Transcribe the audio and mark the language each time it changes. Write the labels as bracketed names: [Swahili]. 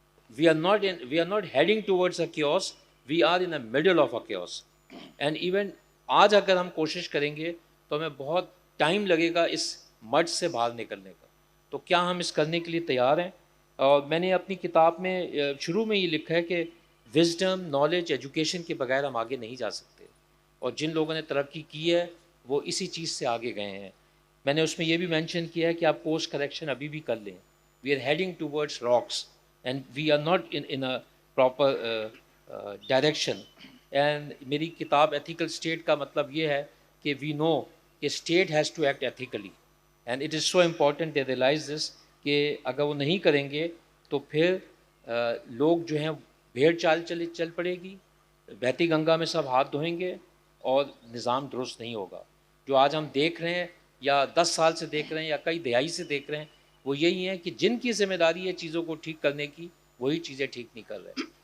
[English] We are not heading towards a chaos, we are in the middle of a chaos. And even [Urdu] آج اگر ہم کوشش کریں گے تو ہمیں بہت ٹائم لگے گا اس مڈ سے باہر نکلنے کا. تو کیا ہم اس کرنے کے لیے تیار ہیں؟ اور میں نے اپنی کتاب میں شروع میں یہ لکھا ہے کہ وزڈم, نالج, ایجوکیشن کے بغیر ہم آگے نہیں جا سکتے, اور جن لوگوں نے ترقی کی ہے وہ اسی چیز سے آگے گئے ہیں. میں نے اس میں یہ بھی مینشن کیا ہے کہ آپ کورس کریکشن ابھی بھی کر لیں. [English] We are heading towards rocks and we are not in a proper direction. And [Urdu] میری کتاب ethical state کا مطلب یہ ہے کہ [English] we know [Urdu] کہ [English] state has to act ethically and it is so important they realise this [Urdu] کہ اگر وہ نہیں کریں گے تو پھر لوگ جو ہیں بھیڑ چال چل پڑے گی، بہتی گنگا میں سب ہاتھ دھوئیں گے اور نظام درست نہیں ہوگا. جو آج ہم دیکھ رہے ہیں یا 10 سال سے دیکھ رہے ہیں یا کئی دہائی سے دیکھ رہے ہیں وہ یہی ہے کہ جن کی ذمہ داری ہے چیزوں کو ٹھیک کرنے کی وہی چیزیں ٹھیک نہیں کر رہے.